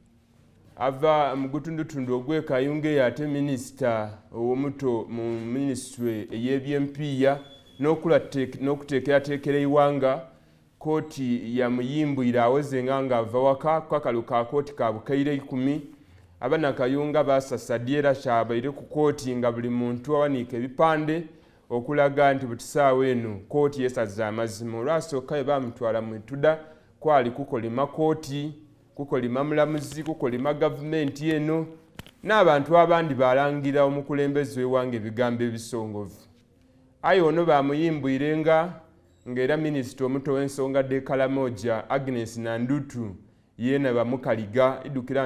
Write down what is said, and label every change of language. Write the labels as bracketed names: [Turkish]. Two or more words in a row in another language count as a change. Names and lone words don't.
[Ganda] ava mu gutundutundu ogw'ekayunga ate minisita owomuto mu minisitule ey'ebyempiya n'okuteekerateekera eiwanga kooti yamuyimbwire awozenga ng'ava waka kukakalu ka kooti ka bukaire 10 abanakayunga basasadde era kyabaire ku kooti nga buli muntu awanika ebipande okulaga nti butisaawa eno kooti yeesaza amazima olwasooka bwe bamutwala mu ituda kwali kukolima kooti kukolima mulamuzi kukolima gavumenti eno n'abantu abandi balangira omukulembeze w'eggwanga ebigambo ebisongovu aye ono bamuyimbwire ng'era minisita omuto w'ensonga d'Ekalamoja Agnes Nandutu yeena bamukaliga iddukira